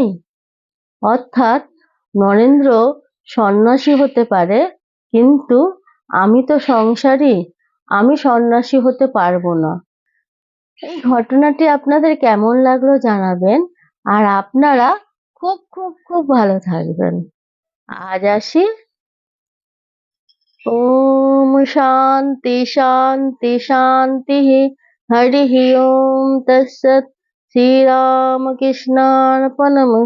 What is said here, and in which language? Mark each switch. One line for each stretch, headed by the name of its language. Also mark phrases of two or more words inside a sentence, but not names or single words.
Bangla: অর্থাৎ নরেন্দ্র সন্ন্যাসী হতে পারে, কিন্তু আমি তো সংসারী, আমি সন্ন্যাসী হতে পারবো না। এই ঘটনাটি আপনাদের কেমন লাগলো জানাবেন, আর আপনারা খুব খুব খুব ভালো থাকবেন। আজ আসি।
Sanskrit: ओम शांति शांति शांति। हरि ओम तत्सत्। श्री राम कृष्णार्पणमस्तु।